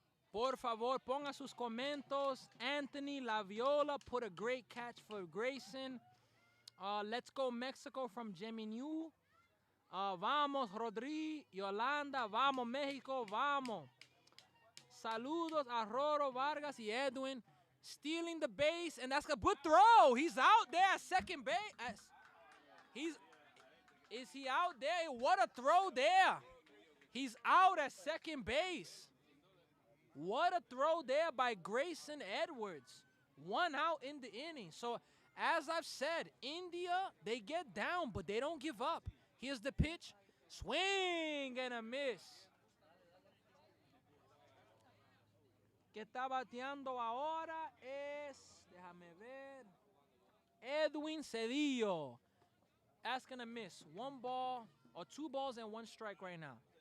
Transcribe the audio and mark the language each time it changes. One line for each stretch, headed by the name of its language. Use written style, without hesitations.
Spanish: Por favor, ponga sus comentarios.
English: Anthony Laviola put a great catch for Grayson. Let's go Mexico from Jimmy New.
Spanish: Vamos, Rodri, Yolanda. Vamos, México. Vamos. Saludos a Roro Vargas y Edwin.
English: Stealing the base, and that's a good throw. He's out there at second base. Is he out there? What a throw there. He's out at second base. What a throw there by Grayson Edwards. One out in the inning. So, as I've said, India, they get down, but they don't give up. Here's the pitch. Swing and a miss.
Spanish: Que está bateando ahora es, déjame ver, Edwin Cedillo.
English: That's going to miss. 1 ball, or 2 balls and 1 strike right now.